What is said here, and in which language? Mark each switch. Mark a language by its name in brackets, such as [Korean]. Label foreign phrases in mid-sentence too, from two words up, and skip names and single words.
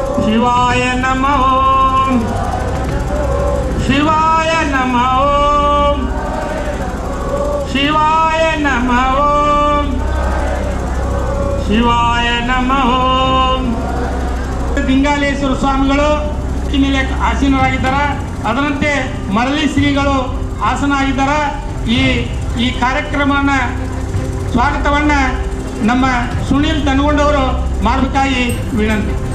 [Sanskrit] ಶಿವಾಯ ನಮಃ ಓಂ ಶಿವಾಯ ನಮಃ ಓಂ ಶಿವಾಯ ನಮಃ ಓಂ ಶಿವಾಯ ನಮಃ ಓಂ. [Kannada] ದಿಂಗಾಲೇಶ್ವರ ಸ್ವಾಮಿಗಳು ಮೇಲೆ ಆಸೀನರಾಗಿದ್ದಾರೆ. ಅದರಂತೆ ಮರಳಿ ಶ್ರೀಗಳು ಆಸನ ಆಗಿದ್ದಾರೆ. ಈ ಕಾರ್ಯಕ್ರಮನ ಸ್ವಾಗತವನ್ನು ನಮ್ಮ ಸುನೀಲ್ ತನಗೊಂಡವರು ಮಾಡಬೇಕಾಗಿ ವಿನಂತಿ.